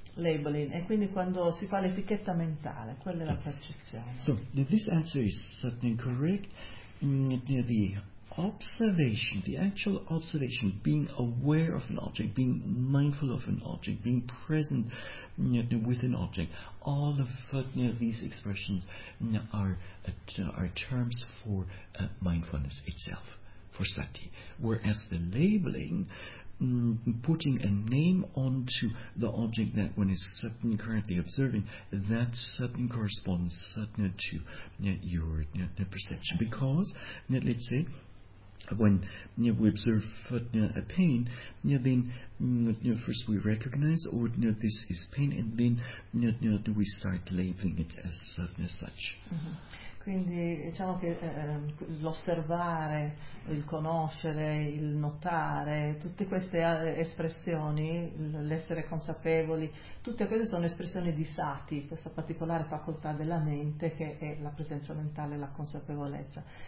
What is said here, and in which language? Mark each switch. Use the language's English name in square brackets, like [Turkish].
[Italian] Labeling, e quindi quando si fa l'etichetta mentale, quella è la percezione. [English] So, this answer is certainly correct. The observation, the actual observation, being aware of an object, being mindful of an object, being present with an object, all of these expressions are terms for mindfulness itself, for sati. Whereas the labeling, putting a name onto the object that one is currently observing, that corresponds to your perception. Because, let's say, when we observe a pain, then first we recognize, oh, this is pain, and then we start labeling it as such. [Italian] Quindi diciamo che l'osservare, il conoscere, il notare, tutte queste espressioni, l'essere consapevoli, tutte queste sono espressioni di sati, questa particolare facoltà della mente che è la presenza mentale, la consapevolezza.